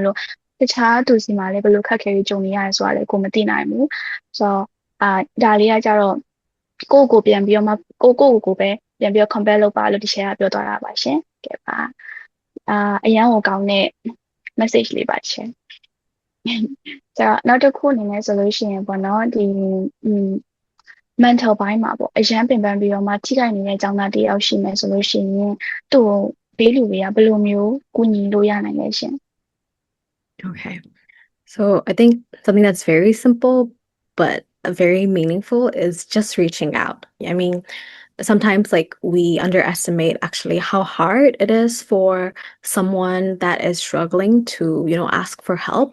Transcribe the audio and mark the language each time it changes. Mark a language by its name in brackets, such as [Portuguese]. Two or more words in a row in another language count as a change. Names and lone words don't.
[Burmese] လို့တခြားသူစီမှာလည်းဘယ်လိုခက်ခဲကြုံနေရတယ်ဆိုတာလည်းကိုမသိနိုင်ဘူးဆိုတော့ဒါလေးကကြတော့ကိုပြန်ပြီးတော့မှကိုပဲပြန်ပြီးတော့ compare လုပ်ပါလို့ဒီချက်ကပြောသွားတာပါရှင်ကဲပါအရန်ကိုကောင်းတဲ့ message လေးပါရှင်ဆိုတော့နောက်တစ်ခုအနေနဲ့ဆိုလို့ရှိရင်ပေါ့နော်ဒီmental ဘိုင်းမှာပေါ့အရန်ပင်ပန်းပြီးတော့မှထိခိုက်နေတဲ့အကြောင်းသားတယောက်ရှိမယ်ဆိုလို့ရှိရင်သူ့ကိုဘေးလူတွေကဘယ်လိုမျိုးကူညီလို့ရနိုင်လဲရှင် [English] Okay. So I think something that's very simple but very meaningful is just reaching out. I mean, sometimes like we underestimate actually how hard it is for someone that is struggling to, ask for help.